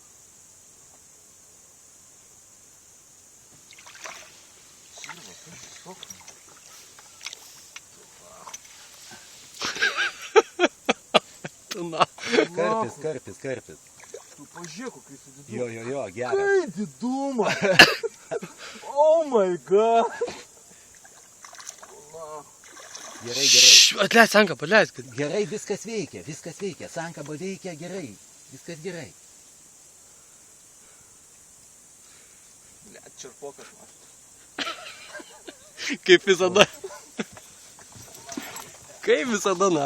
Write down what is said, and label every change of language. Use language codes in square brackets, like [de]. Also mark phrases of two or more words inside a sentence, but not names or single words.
[lt] Na. Karpis. Tu pažiūrėk, kai su didumu. Jo, geras. Kai didumą. [en] Oh my god. [lt] Gerai. Atles sankabą, atles. Gerai, viskas veikia. Sankaba veikia gerai. Viskas gerai. Blet, čerpokas man. Kaip visada. Kaip visada, na.